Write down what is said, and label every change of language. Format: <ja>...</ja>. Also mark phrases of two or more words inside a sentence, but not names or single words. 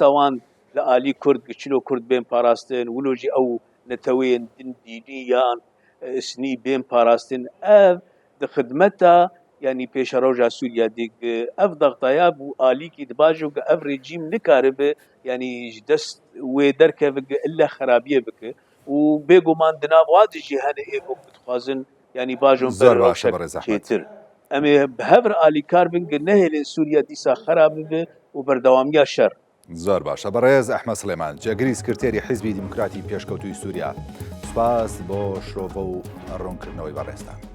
<ku>wan li alî Kurd çilo Kurd bên parastin wilo jî ew netewên din dînî yan isnî bên parastin ev di xidmeta yanî pêşeroja Sûriye de ev dextaya bû alîkî dibajo ev rejîm nikaribe yanî ji dest wê derkeve illa xerabiyê bike û bêguman di nav wa de jî hene êvok dixwazin yani bajon çêtir em ê bi hev re alîkar bin nehêlin Sûriye dîsa xerab bibe û berdewamiya şer</ku> <ckb>زۆر باشە بەڕێز ئەحمەد سلێمان جێگری سکرتێری حیزبی دیموکراتی پێشکەوتووی سووریا سوپاس بۆ شۆڤە و ڕوونکردنەوەی بەڕێستان</ckb>